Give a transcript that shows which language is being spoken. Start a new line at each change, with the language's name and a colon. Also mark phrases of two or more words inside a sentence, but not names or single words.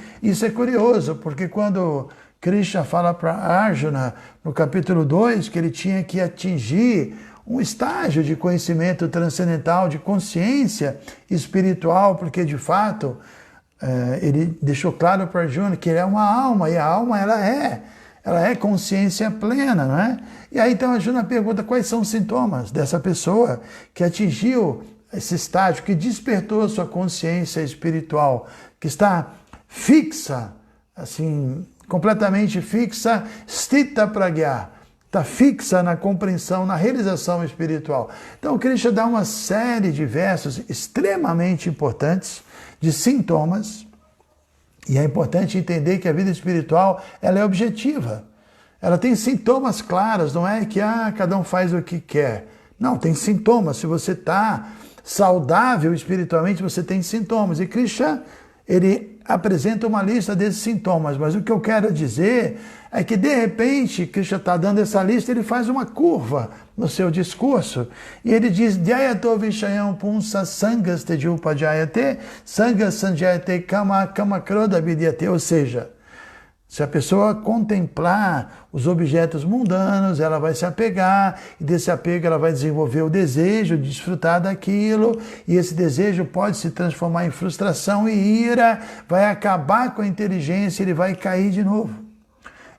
Portuguese: Isso é curioso, porque quando Krishna fala para Arjuna, no capítulo 2, que ele tinha que atingir um estágio de conhecimento transcendental, de consciência espiritual, porque de fato ele deixou claro para Arjuna que ele é uma alma, e a alma ela é consciência plena, não é? E aí então Arjuna pergunta quais são os sintomas dessa pessoa que atingiu esse estágio, que despertou a sua consciência espiritual, que está fixa, assim, completamente fixa,
Sanskrit: स्थित प्रज्ञ,
Portuguese: está fixa na compreensão, na realização espiritual. Então Krishna dá uma série de versos extremamente importantes, de sintomas, e é importante entender que a vida espiritual ela é objetiva. Ela tem sintomas claros, não é que cada um faz o que quer. Não, tem sintomas. Se você está saudável espiritualmente, você tem sintomas. E Krishna, ele apresenta uma lista desses sintomas, mas o que eu quero dizer é que, de repente, Krishna está dando essa lista, ele faz uma curva no seu discurso, e ele diz,
Sanskrit: ध्यायतो विषयान् पुंसः सङ्गस्तेषूपजायते, सङ्गात्सञ्जायते कामः कामात्क्रोधोऽभिजायते,
Portuguese: ou seja, se a pessoa contemplar os objetos mundanos, ela vai se apegar, e desse apego ela vai desenvolver o desejo de desfrutar daquilo, e esse desejo pode se transformar em frustração e ira, vai acabar com a inteligência, ele vai cair de novo.